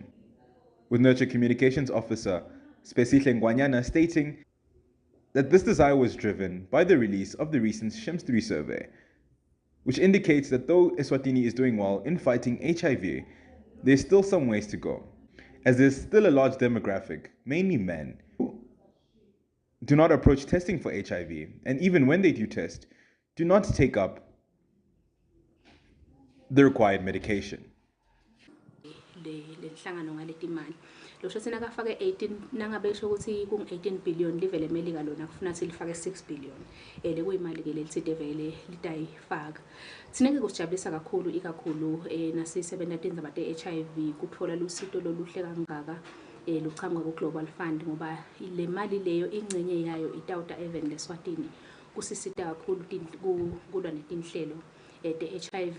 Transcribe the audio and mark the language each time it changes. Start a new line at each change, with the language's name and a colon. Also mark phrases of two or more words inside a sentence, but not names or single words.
English: with Nurture Communications Officer Spesihle Ngwanyana stating that this desire was driven by the release of the recent SHIMS 3 survey, which indicates that though Eswatini is doing well in fighting HIV, there's still some ways to go, as there's still a large demographic, mainly men, who do not approach testing for HIV, and even when they do test, do not take up the required medication.
Swati: lenhlangano ngaletimali lo shothi nakafake 18 nangabe esho ukuthi ku 18 billion livele emelika lona kufuna ukuthi lifake 6 billion lekuyimali ke lelitsite vele litayifaka sineke kusijabulisa kakhulu ikakhulu nasisebenza tindzaba te-HIV kuthola lusito loluhle kangaka luchamuka ku-Global Fund ngoba le mali leyo ingcenye yayo itawuta even leSwatini kusisita kakhulu kulwa netinhlelo te-HIV